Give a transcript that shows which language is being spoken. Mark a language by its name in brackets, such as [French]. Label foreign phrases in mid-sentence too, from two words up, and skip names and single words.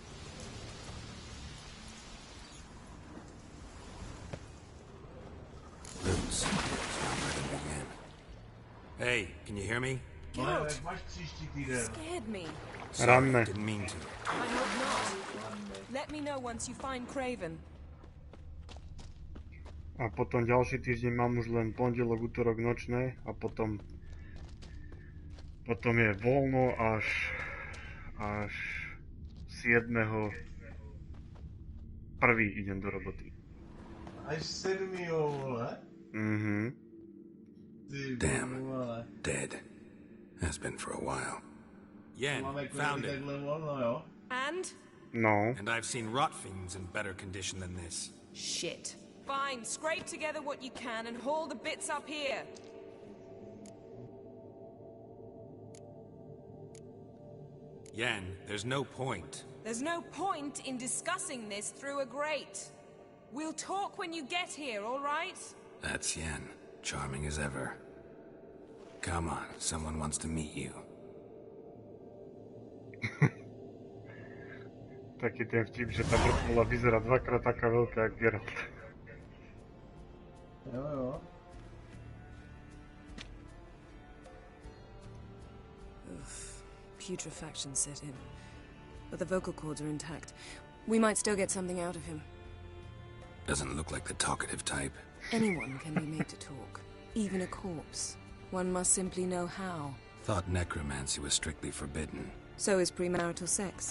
[English] Roots. So I'm ready to begin. Hey, can you hear me? Get out. Scared me. [Slovak] Ranné. [English] Didn't mean to. I hope not. Let me know once you find Craven. [Slovak] A potom ďalší týždeň mám už len pondelok, utorok nočné a potom je voľno až 7. prvý idem do roboty. Až 7. vole? Mhm. [English] Damn. Dead. Has been for a while. Yen, found it. And? No. And I've seen rot fiends in better condition than this. Shit. Fine, scrape together what you can and haul the bits up here. Yen, there's no point. There's no point in discussing this through a grate. We'll talk when you get here, all right? That's Yen. Charming as ever. Come on, someone wants to meet you. [Slovak] Taký ten vtip, že tá vrtvola vyzerá dvakrát taká veľká, jak Geralt. Jo. [English] Putrefaction set in. But the vocal cords are intact. We might still get something out of him. Doesn't look like the talkative type. Anyone can be made to talk. Even a corpse. One must simply know how. Thought necromancy was strictly forbidden. So is premarital sex.